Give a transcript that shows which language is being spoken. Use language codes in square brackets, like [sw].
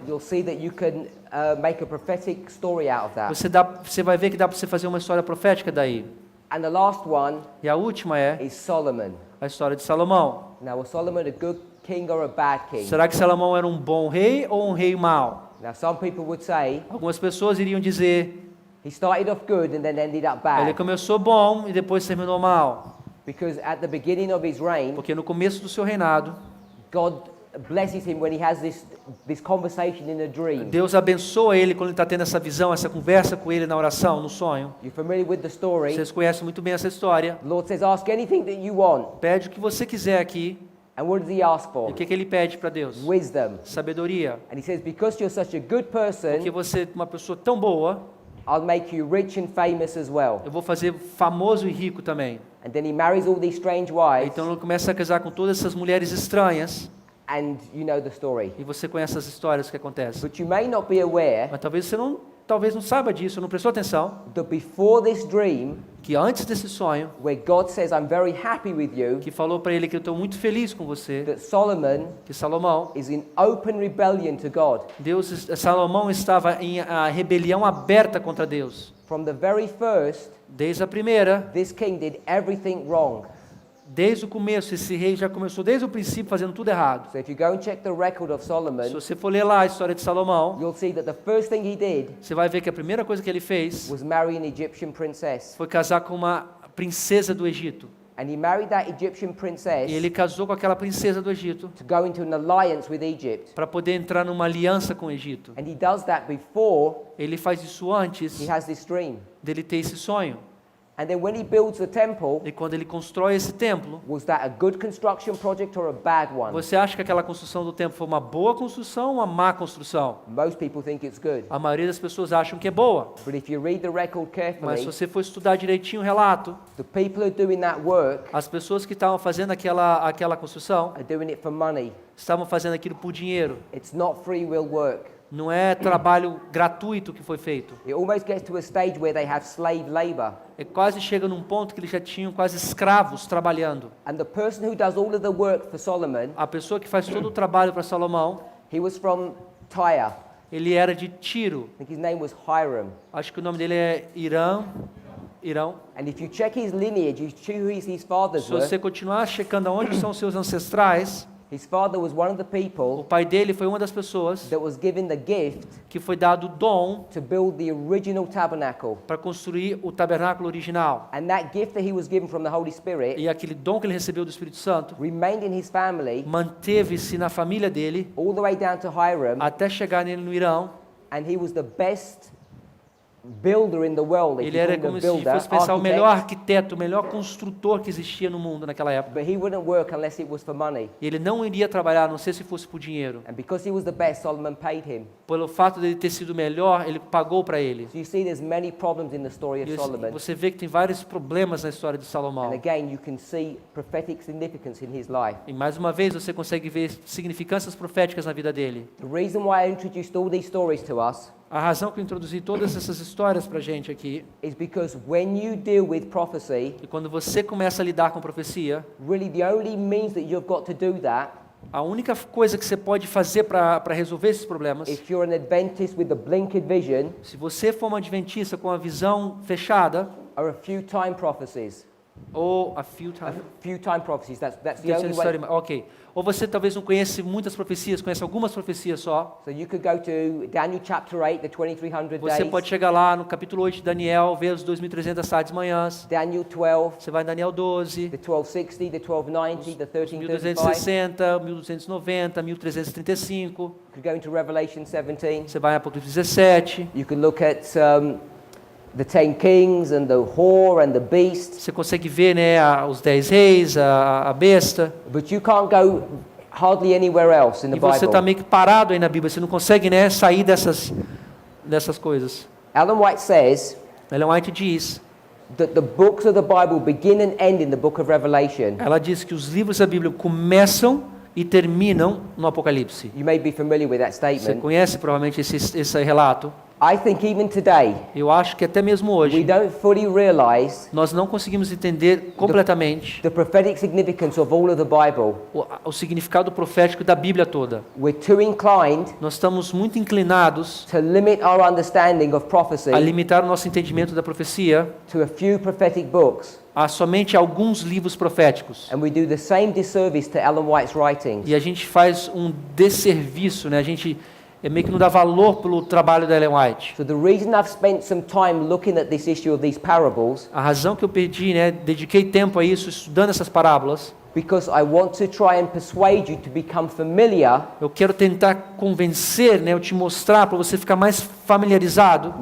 [en] you'll see that you can make a prophetic story out of that. [pt] você vai ver que dá para você fazer uma história profética daí. [en] And the last one [pt] E a última é [en] is Solomon. [pt] a história de Salomão. [en] Now, was Solomon a good king or a bad king? [pt] Será que Salomão era um bom rei ou um rei mau? [en] Now, some people would say [pt] Algumas pessoas iriam dizer, [en] he started off good and then ended up [pt] ele [en] bad. [pt] começou bom e depois terminou mal. [en] Because at the beginning of his reign, [pt] Porque no começo do seu reinado, [en] God blesses him when he has this conversation in a dream. [pt] Deus abençoa ele quando ele está tendo essa visão, essa conversa com ele na oração, no sonho. [en] You're familiar with the story. [pt] Vocês conhecem muito bem essa história. [en] The Lord says, ask anything that you want. [pt] Pede o que você quiser aqui. [en] And what does he ask [pt] E [en] for? [pt] o que ele pede para Deus? [en] Wisdom. [pt] Sabedoria. [en] And he says, because you're such a good person, [pt] Porque você é uma pessoa tão boa, [en] I'll make you rich and famous as well. [pt] eu vou fazer famoso e rico também. [en] And then he marries all these strange wives, [pt] Então ele começa a casar com todas essas mulheres estranhas. [en] and you know the story. [pt] E você conhece as histórias que acontecem. [en] But you may not be aware [pt] Mas talvez você não saiba disso, não prestou atenção, [en] that before this dream, [pt] que antes desse sonho, [en] where God says, I'm very happy with you, [pt] que falou para ele que eu estou muito feliz com você, [en] that Solomon [pt] que Salomão, [en] is in open rebellion to God. [pt] Salomão estava em rebelião aberta contra Deus. [en] From the very first, [pt] Desde a primeira, [en] this king did everything wrong. [pt] desde o começo, esse rei já começou desde o princípio fazendo tudo errado. [en] So if you go and check the record of [pt] Se [en] Solomon, [pt] você for ler lá a história de Salomão, [en] you'll see that the first thing he did [pt] você vai ver que a primeira coisa que ele fez [en] was marry an Egyptian princess. [pt] foi casar com uma princesa do Egito. [en] And he married that Egyptian princess [pt] E ele casou com aquela princesa do Egito [en] to go into an alliance with Egypt. [pt] para poder entrar numa aliança com o Egito. [en] And he does that before [pt] Ele faz isso antes [en] he has this dream. [pt] dele ter esse sonho. [en] And then when he builds the temple, [pt] E quando ele constrói esse templo, [en] was that a good construction project or a bad one? [pt] você acha que aquela construção do templo foi uma boa construção ou uma má construção? [en] Most people think it's good. [pt] A maioria das pessoas acham que é boa. [en] But if you read the record [pt] Mas [en] carefully, [pt] se você for estudar direitinho o relato, [en] the people who are doing that work [pt] as pessoas que estavam fazendo aquela construção [en] are doing it for money. [pt] estavam fazendo aquilo por dinheiro. [en] It's not free will work. [pt] Não é trabalho gratuito que foi feito. [en] It almost gets to a stage where they have slave labor. [pt] É quase chega num ponto que eles já tinham quase escravos trabalhando. [en] And the person who does all of the work for Solomon, [pt] A pessoa que faz todo o trabalho para Salomão, [en] he was from Tyre. [pt] ele era de Tiro. [en] I think his name was Hiram. [pt] Acho que o nome dele é Irão. [en] And if you check his lineage, you see who his fathers [pt] Se você [en] were. [pt] continuar checando onde são seus ancestrais, [en] His father was one of the [pt] o [en] people [pt] pai dele foi uma das pessoas [en] that was given the gift [pt] que foi dado o dom [en] to build the original tabernacle. [pt] para construir o tabernáculo original. [en] And that gift that he was given from the Holy Spirit [pt] E aquele dom que ele recebeu do Espírito Santo [en] remained in his family [pt] manteve-se na família dele [en] all the way down to Hiram, [pt] até chegar nele no Irão. [en] and he was the best builder in the world. If [pt] Ele [en] you [pt] era [en] call him [pt] como [en] a [pt] se [en] builder, [pt] fosse pensar o [en] architect, [pt] melhor arquiteto, o melhor construtor que existia no mundo naquela época. [en] but he wouldn't work unless it was for money. [pt] E ele não iria trabalhar, a não sei se fosse por dinheiro. [en] And because he was the best, Solomon paid him. [pt] Pelo fato dele ter sido melhor, ele pagou para ele. [en] So you see there's many problems in the story of [pt] E [en] Solomon. [pt] você vê que tem vários problemas na história de [en] And [pt] Salomão. [en] again, you can see prophetic significance in his life. [pt] E mais uma vez você consegue ver significâncias proféticas na vida dele. [en] The reason why I introduced all these stories to us [pt] A razão que eu introduzi todas essas histórias para a gente aqui, [en] is because when you deal with prophecy, [pt] e quando você começa a lidar com profecia, [en] really the only means that you've got to do that, [pt] a única coisa que você pode fazer para resolver esses problemas, [en] if you're an Adventist with the blinkered vision, [pt] se você for um adventista com a visão fechada, [en] are a few time prophecies. Ou a few A times. few time prophecies. That's the only way. [pt] Ok. Ou você talvez não conhece muitas profecias, conhece algumas profecias só. [en] So you could go to Daniel chapter 8, the 2300 [pt] Você [en] days. [pt] pode chegar lá no capítulo 8 de Daniel, ver os 2.300 tardes manhãs. [en] Daniel 12, [pt] Você vai em Daniel 12, [en] the 1260, the 1290, the 1335. [pt] 1260, 1290, 1335. [en] You could go into Revelation 17. [pt] Você vai em Apocalipse 17. [en] You could look at the 10 kings and the whore and the beast. [pt] Você consegue ver, né, os 10 reis, a besta. [en] But you can't go hardly anywhere else in the [pt] E você está [en] Bible. [pt] meio que parado aí na Bíblia. Você não consegue, né, sair dessas coisas. [en] Ellen White says [pt] Ellen White diz, [en] that the books of the Bible begin and end in the book of Revelation. [pt] ela diz que os livros da Bíblia começam e terminam no Apocalipse. [en] You may be familiar with that [pt] Você [en] statement. [pt] conhece provavelmente esse relato. [en] I think even today, [pt] Eu acho que até mesmo [en] we [pt] hoje, [en] don't fully realize [pt] nós não conseguimos entender completamente [en] the prophetic significance of all of the Bible. [pt] o significado profético da Bíblia toda. [en] We're too inclined [pt] Nós estamos muito inclinados [en] to limit our understanding of prophecy [pt] a limitar o nosso entendimento da profecia [en] to a few prophetic books. [pt] a somente alguns livros proféticos. [en] And we do the same disservice to Ellen White's writings. [pt] E a gente faz um desserviço, né? A gente meio que não dá valor pelo trabalho da Ellen White. [en] So the reason I've spent some time looking at this issue of these parables, [pt] A razão que eu perdi, né? Dediquei tempo a isso, estudando essas parábolas. [en] because I want to try and persuade you to become familiar [pt] Eu quero tentar convencer, né? Eu te mostrar para você ficar mais familiarizado